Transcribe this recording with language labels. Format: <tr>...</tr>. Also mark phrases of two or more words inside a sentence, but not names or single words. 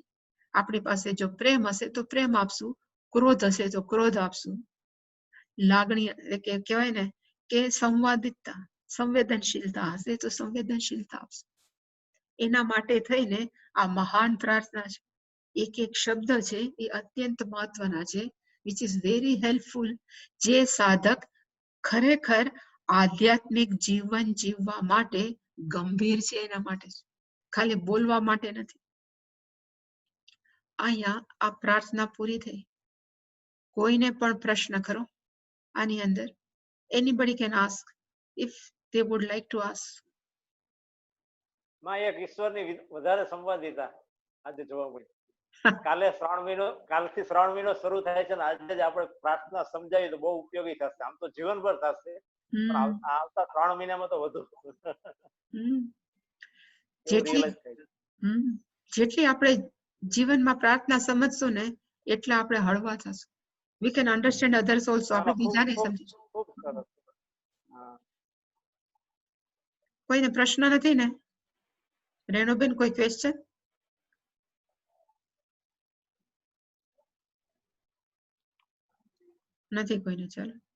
<gu>આપણી પાસે જો પ્રેમ હશે તો પ્રેમ આપશું, ક્રોધ હશે તો ક્રોધ આપશું, લાગણી કે કહેવાય ને કે સંવાદિતતા, સંવેદનશીલતા હશે તો સંવેદનશીલતા આપશું. એના માટે થઈને આ મહાન પ્રાર્થના છે. એક એક શબ્દ છે એ અત્યંત મહત્વના છે,</gu> <en>which is very helpful.</en> <gu>જે સાધક ખરેખર આધ્યાત્મિક જીવન જીવવા માટે ગંભીર છે એના માટે છે, ખાલી બોલવા માટે નથી. અહીંયા આ પ્રાર્થના પૂરી થઈ. કોઈને પણ પ્રશ્ન કરો આની અંદર.</gu> <en>Anybody can ask if they would like to ask.</en> <gu>માં એક ઈશ્વરની વધારે સંવાદિતા આજે જોવા મળી. કાલથી શ્રાવણ મહિનો શરૂ થાય છે ને આજે જ આપણે પ્રાર્થના સમજાવી તો બહુ ઉપયોગી થશે. આમ તો જીવનભર થશે, પણ આવતા 3 મહિનામાં તો વધુ. જેટલી આપણે જીવનમાં પ્રાર્થના સમજશું ને એટલે આપણે હળવા થશું.</gu> <en>We can understand others also.</en> <gu>આપણે બીજાને સમજીશું. કોઈને પ્રશ્ન નથી ને? રેણુબેન, કોઈ ક્વેશ્ચન? નથી કોઈને? ચાલો.</gu>